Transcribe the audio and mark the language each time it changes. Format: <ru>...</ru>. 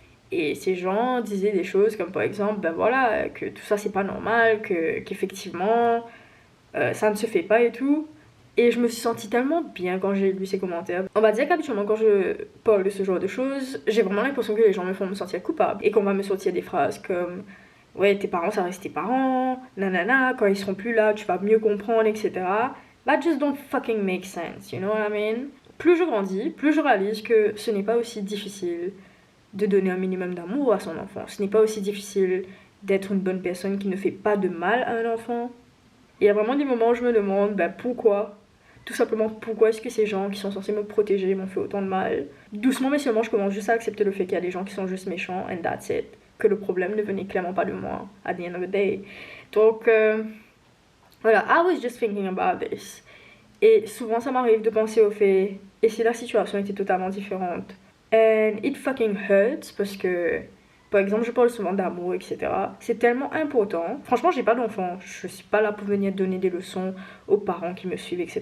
<fr>Et ces gens disaient des choses comme par exemple, ben voilà, que tout ça c'est pas normal, qu'effectivement ça ne se fait pas et tout. Et je me suis sentie tellement bien quand j'ai lu ces commentaires. On va dire qu'habituellement quand je parle de ce genre de choses, j'ai vraiment l'impression que les gens me font me sentir coupable. Et qu'on va me sortir des phrases comme ouais, tes parents ça reste tes parents, nanana, quand ils seront plus là tu vas mieux comprendre, etc.</fr> <en>That just don't fucking make sense, you know what I mean?</en> <fr>Plus je grandis, plus je réalise que ce n'est pas aussi difficile de donner un minimum d'amour à son enfant. Ce n'est pas aussi difficile d'être une bonne personne qui ne fait pas de mal à un enfant. Il y a vraiment des moments où je me demande ben, pourquoi Tout simplement, pourquoi est-ce que ces gens qui sont censés me protéger m'ont fait autant de mal? Doucement mais sûrement, je commence juste à accepter le fait qu'il y a des gens qui sont juste méchants,</fr> <en>and that's it.</en> <fr>Que le problème ne venait clairement pas de moi,</fr> <en>at the end of the day.</en> <fr>Donc, voilà,</fr> <en>I was just thinking about this.</en> <fr>Et souvent, ça m'arrive de penser au fait, et si la situation était totalement différente?</fr> <en>And it fucking hurts,</en> <fr>parce que, par exemple, je parle souvent d'amour, etc. C'est tellement important. Franchement, j'ai pas d'enfant. Je suis pas là pour venir donner des leçons aux parents qui me suivent, etc.</fr>